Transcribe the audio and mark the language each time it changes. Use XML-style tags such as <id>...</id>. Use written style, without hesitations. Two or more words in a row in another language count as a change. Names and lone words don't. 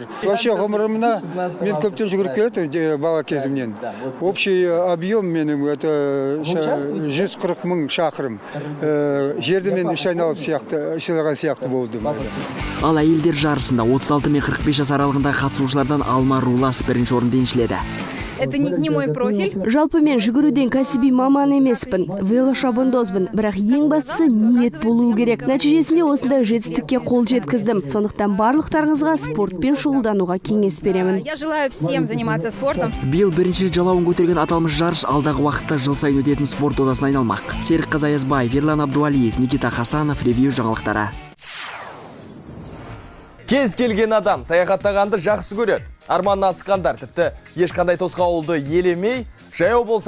<kk>Вообще ғұмырымда мен көптен жүгіріп келеді бала кезімнен.</kk> <ru>Общий объем</ru> <kk>менің это 140 мың шақырым. Жерді мен үш айналып сияқты болдым. Ал әйелдер жарысында 36 мен 45 жас аралығындағы қатысушылардан Алма Рулас бірінші орынды еншіледі.</kk> <ru>Это не мой профиль.</ru> <kk>Жалпы мен жүгіруден кәсіби маман емеспін, велошабандозбын, бірақ ең бастысы ниет болуы керек. Нәтижесінде осындай жетістікке қол жеткіздім. Сондықтан барлықтарыңызға спортпен шұғылдануға кеңес беремін.</kk> <ru>Я желаю всем заниматься спортом.</ru> <kk>Биыл бірінші жалауын көтерген аталмыш жарыс алдағы уақытта жыл сайын өтетін спорт додасына айналмақ. Серік Қазаязбаев, Ерлан Абдуалиев, Никита Хасанов, ревью жаңалықтары. Кез келген адам саяхаттағанды жақсы көреді. Арманына асыққандар тіпті ешқандай тосқауылды елемей, жаяу болса</kk>